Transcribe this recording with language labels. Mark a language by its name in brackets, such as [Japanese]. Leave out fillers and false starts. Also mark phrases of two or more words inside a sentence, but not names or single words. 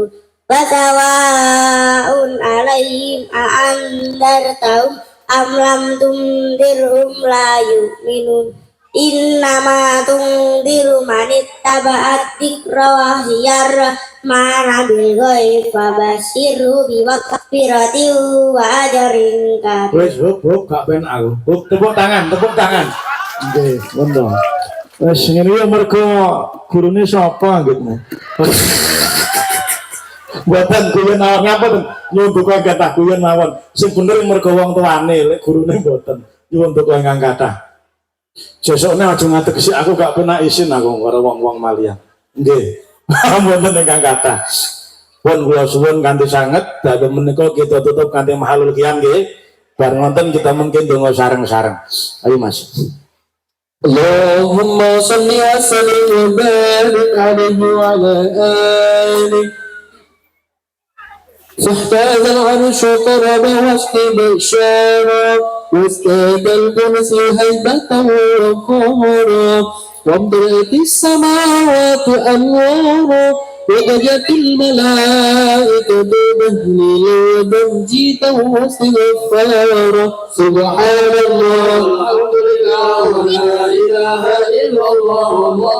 [Arabic] وسواء عليهم أأنذرتهم أم لم تنذرهم لا يؤمنون. إنما تنذر من اتبع الذكر وخشي الرحمن بالغيب فبشره بمغفرة وأجر كريم. [Javanese] Wis hub gak penak aku. Hub tepuk tangan. Nggih, ngono. Wis ngene ya mergo gurune sapa anggitmu? Mboten guyon mawon ngapun nyuwun duka kathah guyon mawon. Sing bener mergo wong tuane, lek gurune mboten. Nyuwun duka ingkang kathah. Sesukne aja ngategesi aku gak pernah isin aku karo wong-wong malian. Nggih. Mboten ingkang kathah. Pun kula suwun kanthi sanget dhateng menika kita tutup kanthi [Arabic] محل القيام [Javanese] nggih. Bareng wonten kita mungkin donga sareng-sareng. Ayo Mas. [Arabic] اللهم صل وسلم وبارك عليه وعلى آله. فاحتاج العرش طربا واستبشارا وازداد الكرسي هيبة وقهرا وامتلأت السماوات أنوارا وضجت الملائكة تهليلا وتمجيدا واستغفارا سبحان الله الحمد لله ولا إله إلا الله والله